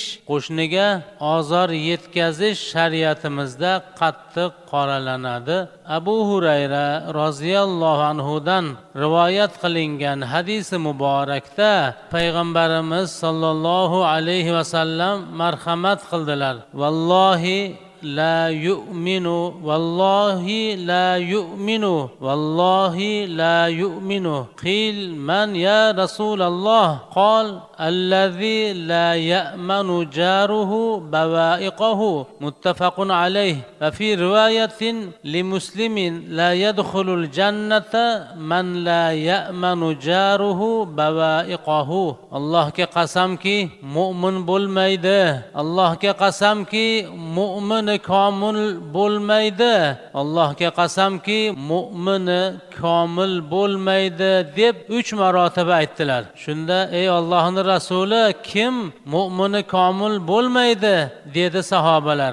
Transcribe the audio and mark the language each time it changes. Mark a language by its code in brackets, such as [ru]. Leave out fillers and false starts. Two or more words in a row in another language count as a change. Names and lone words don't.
[uz] Qo'shniga ozor yetkazish shariatimizda qattiq qoralanadi. Abu Hurayra [ar] رضي الله عنه [uz] rivoyat qilingan hadisi muborakda payg'ambarimiz [ar] صلى الله عليه وسلم [uz] marhamat qildilar. [ar] Vallohi لا يؤمن والله لا يؤمن والله لا يؤمن قيل من يا رسول الله قال الذي لا يأمن جاره بوائقه متفق عليه. وفي رواية لمسلم لا يدخل الجنة من لا يأمن جاره بوائقه. [uz] الله ke qasamki mu'min bo'lmaydi. Allohga qasamki mu'min komil bo'lmaydi. Allohga qasamki mu'mini komil bo'lmaydi deb 3 marotaba aytdilar. Shunda ey Allohning rasuli, kim mu'mini komil bo'lmaydi dedi sahobalar.